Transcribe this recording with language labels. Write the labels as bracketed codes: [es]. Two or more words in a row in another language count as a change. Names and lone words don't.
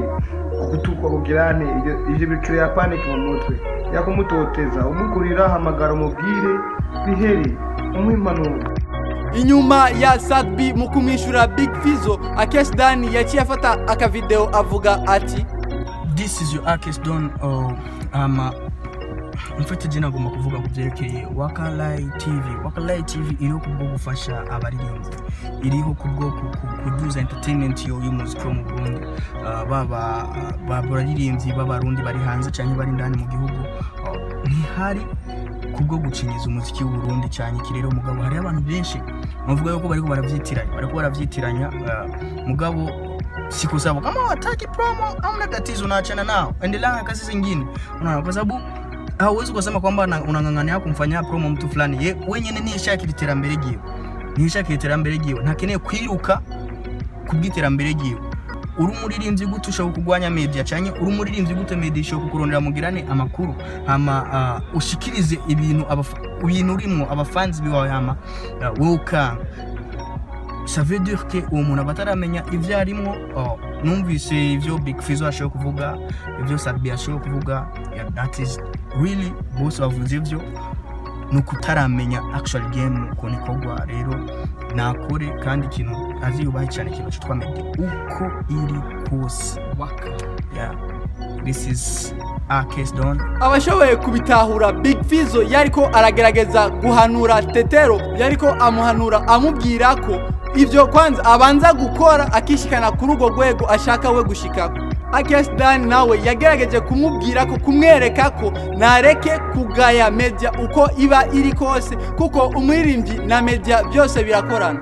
[rn] Kugutukwa kugirane ivyo bikreya panic mu mutwe. Yakumutoteza umukurira hamagara umubwire bihere umwimanuro. Inyuma ya Sadbi mu kumwishura Big Fizzo, Akes Dan yaciye afata akavideo avuga ati [en] This is your Akes Dan. [rn] Mfite jina ngomba kuvuga kuvyerekeye Waka Light TV. Waka Light TV iriho kubwo gufasha abaririmvyi, iriho kubwo kuduza entertainment y'umuziki wo mu Burundi, baba baririmbyi b'abarundi bari hanze canke bari ndani mu gihugu. Ntihari kubwo gucinyiza umuziki w'u Burundi cyane kirero mugabo. Hari abantu benshi bavuga yuko bariko baravyitiranya, mugabo sikusaba [sw] kama wataki promo amna tatizo naachana nao, endelea kazi zingine. Unaona, kwa sababu hauwezi kusema kwamba unangangania kumfanyia promo mtu fulani. [rn] Ye wenyene nishakiriterambere giwe ntakeneye kwiruka kubwiterambere giwe. Uri umuririmbyi gute ushaka kugwanya media cyane, uri umuririmbyi gute media ishaka kukurondera mugirane amakuru, hama ushikirize ibintu urimo abafans biwawe, hama woka [fr] ça veut dire que [rn] umuntu bataramenya ivyo arimo. Numvise ivyo Big Fizzo ashaka kuvuga, ivyo Sadbi ashaka kuvuga, [en] that is really both [rn] bavuze ivyo nukutaramenya [en] actual game [rn] uko nikogwa. Rero nakore kandi ikintu aziyubaye cyane ikintu cyitwa media uko iri kose. [en] Waka, yeah, this is Akes Dan. [rn] Abashoboye kubitahura Big Fizzo yariko aragerageza guhanura Tetero, yariko amuhanura amubwira ko ivyo kwanza abanza gukora akishikana kuri ugo rwego ashaka we gushikako. Akes Dan nawe yagerageje kumubwira ko kumwereka ko nareke kugaya media uko iba iri kose, kuko umuririmbyi na media byose birakorana.